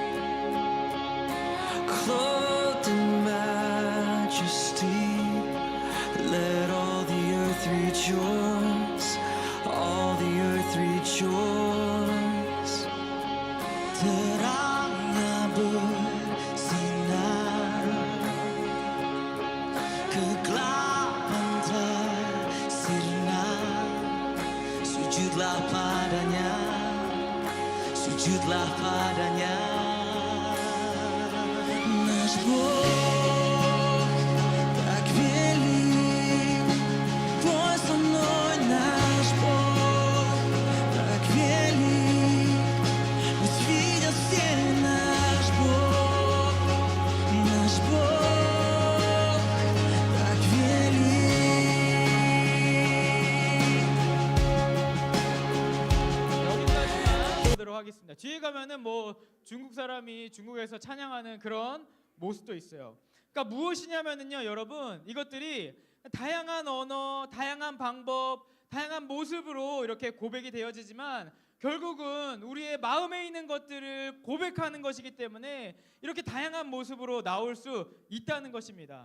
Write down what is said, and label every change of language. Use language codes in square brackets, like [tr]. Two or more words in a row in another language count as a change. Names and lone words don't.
[en] clothed in majesty. Let all the earth rejoice, all the earth rejoice. [id] terang bersinar, kegelapan telah sirna. Sujudlah padanya, sujudlah padanya. [ru] Наш Бог так велик, пой со мной, наш Бог так велик, пусть видят все наш Бог так велик. [ko] 여기까지만 보도록 하겠습니다. 뒤에 가면은 뭐 중국 사람이 중국에서 찬양하는 그런 모습도 있어요. 그러니까 무엇이냐면은요, 여러분, 이것들이 다양한 언어, 다양한 방법, 다양한 모습으로 이렇게 고백이 되어지지만 결국은 우리의 마음에 있는 것들을 고백하는 것이기 때문에 이렇게 다양한 모습으로 나올 수 있다는 것입니다.